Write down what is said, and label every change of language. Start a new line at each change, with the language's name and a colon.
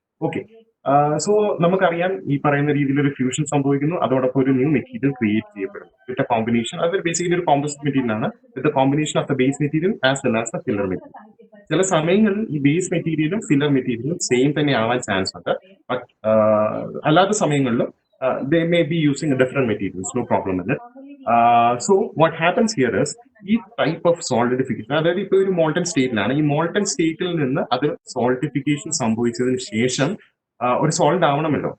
Malayalam: Okay, so നമുക്കറിയാം ഈ പറയുന്ന രീതിയിൽ ഒരു ഫ്യൂഷൻ സംഭവിക്കുന്നു, അതോടൊപ്പം ഒരു ന്യൂ മെറ്റീരിയൽ ക്രിയേറ്റ് ചെയ്യപ്പെടുന്നു
English: With a combination.
Malayalam: അത് ബേസിക്കലി ഒരു കോമ്പോസിറ്റ് മെറ്റീരിയൽ ആണ്,
English: With combination of the base material as well as the filler material.
Malayalam: ചില സമയങ്ങളിൽ ഈ ബേസ് മെറ്റീരിയലും ഫില്ലർ മെറ്റീരിയലും സെയിം തന്നെ ആവാൻ ചാൻസ് ഉണ്ട്.
English: but
Malayalam: അല്ലാത്ത സമയങ്ങളിലും
English: they may be using different materials, no problem with it. So what happens here is
Malayalam: ഈ ടൈപ്പ് ഓഫ് സോളിഡിഫിക്കേഷൻ, അതായത് ഇപ്പൊ ഒരു മോൾട്ടൺ സ്റ്റേറ്റിലാണ്, ഈ മോൾട്ടൺ സ്റ്റേറ്റിൽ നിന്ന് അത് സോളിഡിഫിക്കേഷൻ സംഭവിച്ചതിന് ശേഷം ഒരു സോൾഡ് ആവണമല്ലോ.